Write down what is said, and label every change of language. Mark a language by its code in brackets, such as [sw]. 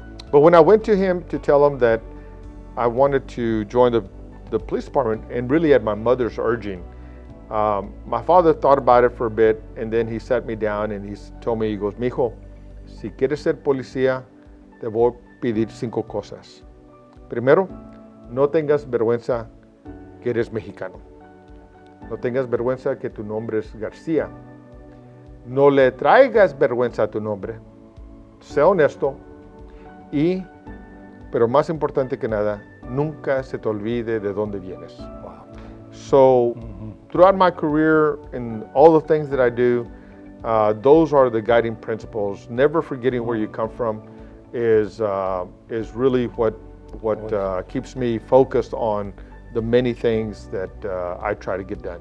[en] But when I went to him to tell him that I wanted to join the police department, and really at my mother's urging, my father thought about it for a bit, and then he sat me down and he told me, he goes, mijo, si quieres ser policía, te voy a pedir 5 cosas. [es] Primero, no tengas vergüenza que eres mexicano. No tengas vergüenza que tu nombre es García. No le traigas vergüenza a tu nombre. Sé honesto. Pero más importante que nada, nunca se te olvide de dónde vienes. [en] Wow. So, throughout my career and all the things that I do, those are the guiding principles. Never forgetting where you come from is really what keeps me focused on the many things that I try to get done.